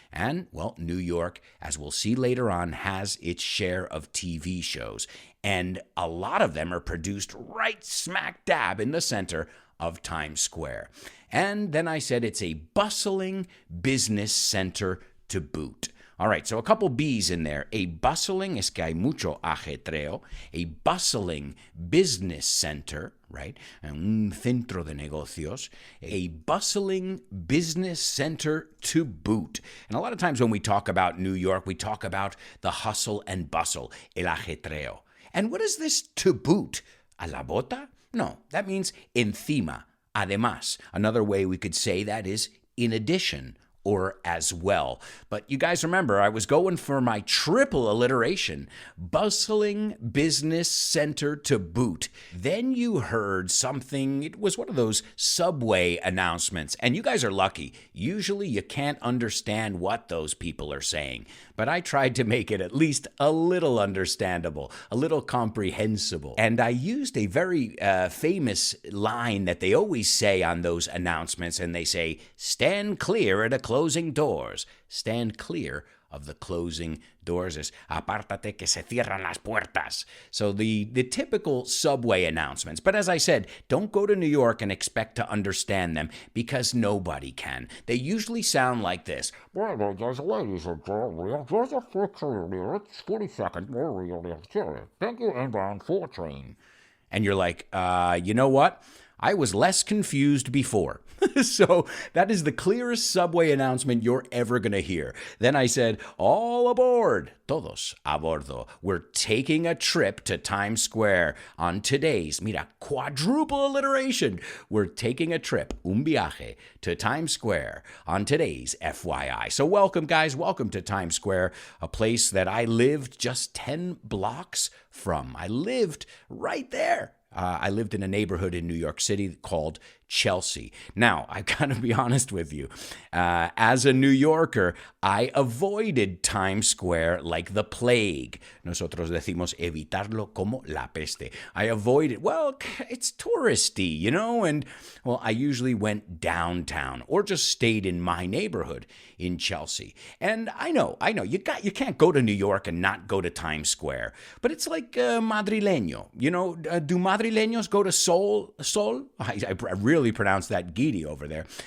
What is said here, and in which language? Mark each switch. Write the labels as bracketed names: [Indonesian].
[English] And, well, New York, as we'll see later on, has its share of TV shows, and a lot of them are produced right smack dab in the center of Times Square. And then I said it's a bustling business center to boot. All right, so a couple B's in there. A bustling, [Spanish] es que hay mucho ajetreo. [English] A bustling business center, right? [Spanish] Un centro de negocios. [English] A bustling business center to boot. And a lot of times when we talk about New York, we talk about the hustle and bustle, [Spanish] el ajetreo. [English] And what is this to boot? [Spanish] ¿A la bota? [English] No, that means [Spanish] encima, además. [English] Another way we could say that is in addition or as well. But you guys remember, I was going for my triple alliteration. Bustling business center to boot. Then you heard something, it was one of those subway announcements. And you guys are lucky. Usually you can't understand what those people are saying. But I tried to make it at least a little understandable, a little comprehensible. And I used a very famous line that they always say on those announcements. And they say, stand clear at a closing doors. Stand clear of the closing doors. [Spanish] Es apártate que se cierran las puertas. [English] So the typical subway announcements. But as I said, don't go to New York and expect to understand them because nobody can. They usually sound like this. Well, ladies and gentlemen, there's a train here. It's 40 seconds more. Thank you, inbound 4 train. And you're like, you know what? I was less confused before. So that is the clearest subway announcement you're ever going to hear. Then I said, all aboard, [Spanish] todos a bordo. [English] We're taking a trip to Times Square on today's, [Spanish] mira, [English] quadruple alliteration. We're taking a trip, [Spanish] un viaje, [English] to Times Square on today's FYI. So welcome, guys. Welcome to Times Square, a place that I lived just 10 blocks from. I lived right there. I lived in a neighborhood in New York City called Chelsea. Now, I've got to be honest with you. As a New Yorker, I avoided Times Square like the plague. [Spanish] Nosotros decimos evitarlo como la peste. [English] I avoided, well, it's touristy, you know, and, well, I usually went downtown or just stayed in my neighborhood in Chelsea. And I know, you can't go to New York and not go to Times Square, but it's like madrileño. You know, do madrileños go to Sol? I really pronounce that giddy over there.